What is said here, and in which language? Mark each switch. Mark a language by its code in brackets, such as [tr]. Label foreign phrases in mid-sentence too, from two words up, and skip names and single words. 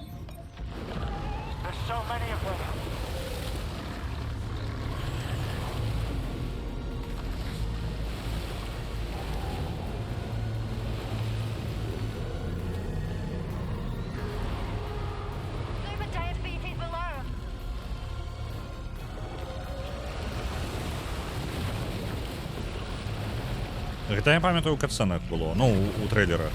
[en] There's so many of them! Super giant BTs below. [be] Гэта я памятаю, у катсценах было, ну, у трейлера.